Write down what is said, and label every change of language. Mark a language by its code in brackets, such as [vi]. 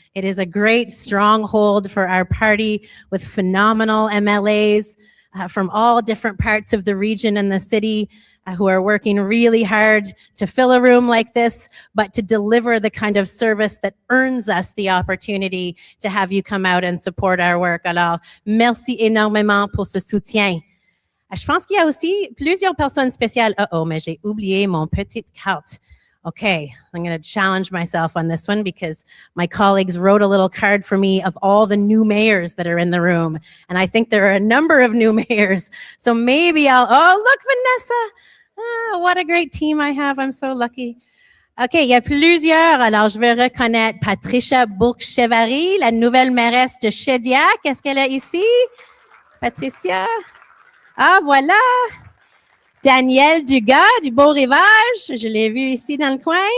[en] It is a great stronghold for our party with phenomenal MLAs from all different parts of the region and the city who are working really hard to fill a room like this, but to deliver the kind of service that earns us the opportunity to have you come out and support our work. [fr] Alors, merci énormément pour ce soutien. Je pense qu'il y a aussi plusieurs personnes spéciales. Uh-oh, mais j'ai oublié mon petite carte. [en] Okay, I'm going to challenge myself on this one because my colleagues wrote a little card for me of all the new mayors that are in the room. And I think there are a number of new mayors. So maybe oh, look, Vanessa. What a great team I have. I'm so lucky. OK, [fr] il y a plusieurs. Alors, je vais reconnaître Patricia Bourque-Chevary, la nouvelle mairesse de Shediac. Est-ce qu'elle est ici? Patricia? Ah, voilà. Daniel Dugas, du Beau-Rivage. Je l'ai vu ici dans le coin.